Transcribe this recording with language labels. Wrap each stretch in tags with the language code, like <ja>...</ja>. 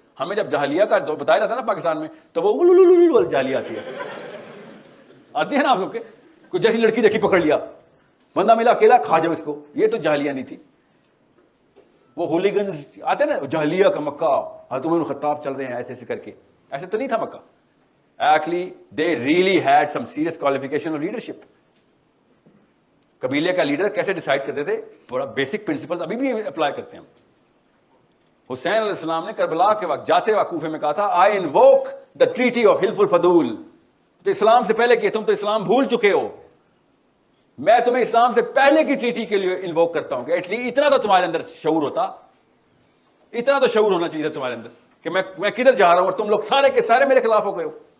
<ur>ہمیں جب جاہلیہ کا بتایا جاتا ہے نا پاکستان میں, تو وہ جاہلیہ آتی ہے نا آپ لوگ کے, کوئی جیسی لڑکی دیکھی پکڑ لیا, بندہ ملا اکیلا کھا جاؤ اس کو. یہ تو جاہلیہ نہیں تھی. وہ ہولیگنز آتے نا جاہلیہ کا مکہ, عمر خطاب چل رہے ہیں ایسے ایسے کر کے. ایسے تو نہیں تھا مکہ.</ur> <en>Actually they really had some serious qualification of leadership.</en> <ur>قبیلے کا لیڈر کیسے ڈیسائیڈ کرتے تھے, بڑا بیسک پرنسپل ابھی بھی اپلائی کرتے ہیں ہم. حسین علیہ السلام نے کربلا کے وقت جاتے وقت کوفے میں کہا تھا,</ur> <en>I invoke the treaty of حلف الفضول.</en> <ur>تو اسلام سے پہلے کہ تم تو اسلام بھول چکے ہو, میں تمہیں اسلام سے پہلے کی ٹریٹی کے لیے انووک کرتا ہوں کہ</ur> <en>at least</en> <ur>اتنا تو تمہارے اندر شعور ہوتا, اتنا تو شعور ہونا چاہیے تھا تمہارے اندر کہ میں کدھر جا رہا ہوں اور تم لوگ سارے کے سارے میرے خلاف ہو گئے ہو.</ur>